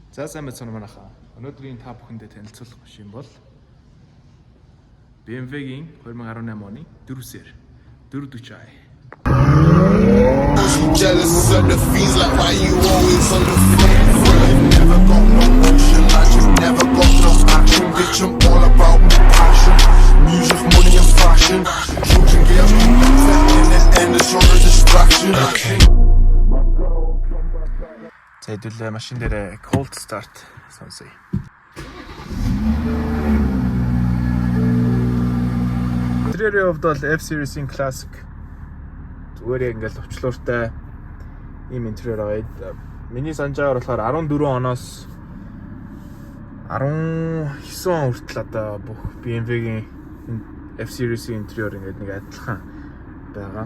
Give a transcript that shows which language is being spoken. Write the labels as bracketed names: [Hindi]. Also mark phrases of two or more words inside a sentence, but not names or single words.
[Mongolian] сайн байна манайхаа. Өнөөдрийн та бүхэндээ танилцуулах машин бол BMW-гийн 2018 оны 4 сер 440i. [English] Jealous of the fiends, like why you always on the phone? Never got no motion, I just never got no action. Bitch, I'm all about my passion. Music, money and fashion. Children get in the end, it's all a distraction. Okay. [Mongolian] За хэдүүлээ машин дээр [English] cold start [Mongolian] сонсъё. Интерьерийн хувьд бол F-Series-ийн classic зүгээр яг ингээл төвчлөөртэй ийм интерьер байгаа. Миний санджаагаар болохоор 14 оноос 19 он хүртэл одоо бүх BMW-гийн F-Series-ийн интерьер ингээд нэг адилхан байгаа.